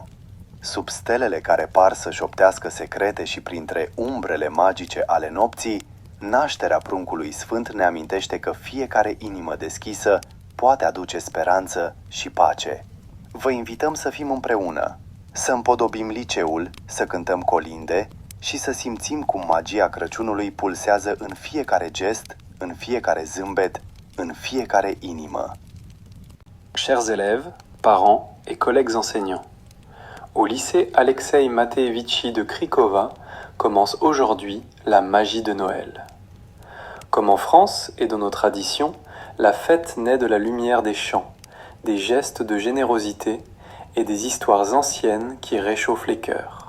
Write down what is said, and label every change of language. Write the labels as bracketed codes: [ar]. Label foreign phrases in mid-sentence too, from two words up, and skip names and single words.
[ro] Sub stelele care par să șoptească secrete și printre umbrele magice ale nopții, nașterea pruncului sfânt ne amintește că fiecare inimă deschisă poate aduce speranță și pace. Vă invităm să fim împreună, să împodobim liceul, să cântăm colinde și să simțim cum magia Crăciunului pulsează în fiecare gest, în fiecare zâmbet, în fiecare inimă. [fr] Chers élèves, parents et collègues enseignants, au lycée Alexei Mateevici de Cricova commence aujourd'hui la magie de Noël. Comme en France et dans nos traditions, la fête naît de la lumière des chants, des gestes de générosité et des histoires anciennes qui réchauffent les cœurs.